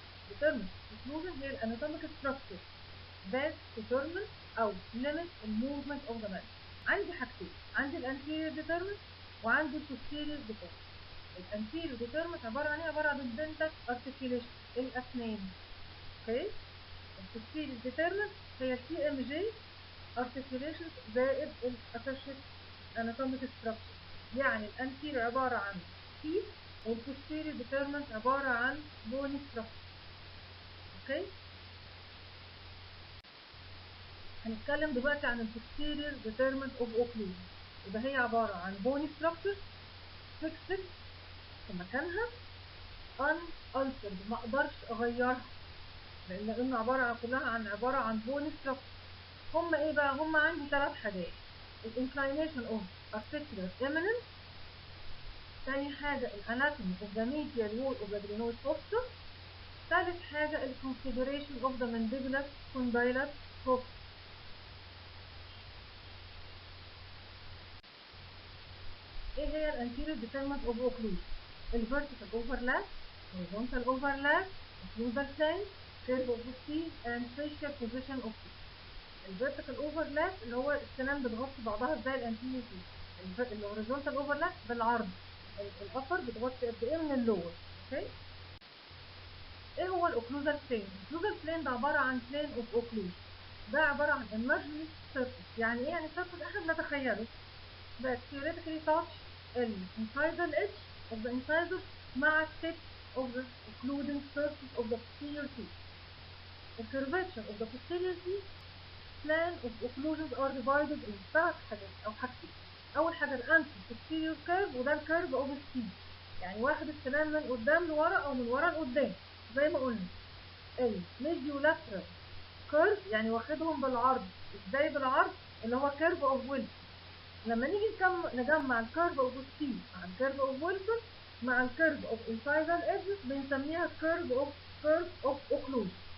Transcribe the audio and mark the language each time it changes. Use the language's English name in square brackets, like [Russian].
[Arabic] ديترمنت اوكلوجن هي الاناتوميك ستراكشر [English] that determine [Arabic] او [English] limit the movement of the man. [Arabic] عندي حاجتين، عندي الانتيريور ديترمنت وعندي البوستيريور ديترمنت. الانتيريور ديترمنت عباره عن ايه؟ عباره عن الدنتال ارتكيوليشن، الاسنان. اوكي؟ البوستيريور ديترمنت هي السي ام جي ارتكيوليشن زائد الاسوشيت اناتوميك ستراكشر. يعني الانتيريور عباره عن تيث والبوستيريور ديترمنت عباره عن بوني ستراكشر. اوكي؟ هنتكلم دلوقتي عن البوستيريور ديترمنت اوف اوكلوجن. يبقى هي عباره عن بوني ستراكشر فيكسد في مكانها ان الترد، ما اقدرش اغيرها لان عباره عن بوني ستراكشر. هم ايه بقى؟ هم عندي 3 حاجات: الانكلينيشن اوف ارتيكولار ايميننس، ثاني حاجه الاناتومي اوف ذا ميديال وول اوف ذا جلينويد فوسا، ثالث حاجه الكونفيجريشن اوف ذا مانديبولار كوندايلر فوسا. ايه هي الانتيريور ديترمنت اوف اوكلوجن؟ الفيرتيكال اوفرلاب، [English] horizontal overlap, occlusal plane, curve of the teeth and facial position of teeth. [Arabic] الفيرتيكال اوفرلاب اللي هو السنان بتغطي بعضها زي الانتيريور تيث. الهوريزونتال اوفرلاب بالعرض، الابر بتغطي قد ايه من اللور. اوكي؟ ايه هو الاوكلوزال بلين؟ الاوكلوزال بلين ده عباره عن بلين اوف اوكلوجن. ده عباره عن [English] imaginary surface. [Arabic] يعني ايه؟ يعني [English] surface [Arabic] احنا بنتخيله [English] that theoretically touch الانسايدر edge of the incisor مع tip of the occluding surface of the posterior teeth. The curvature of the posterior teeth plan of occlusions are divided in 3 [Arabic] حاجات او حاجتين. اول حاجه الانتر posterior curve، وده الكيرف اوف التيث، يعني واخد السنان من قدام لورا او من ورا لقدام زي ما قلنا. الميديولاترال كيرف يعني واخدهم بالعرض. ازاي بالعرض؟ اللي هو كيرف اوف ويلسون. لما نيجي نجمع الكيرف اوف سي مع الكيرف اوف ويلسون مع الكيرف اوف انسايدال ايدجز بنسميها كيرف اوف اوكلوجن.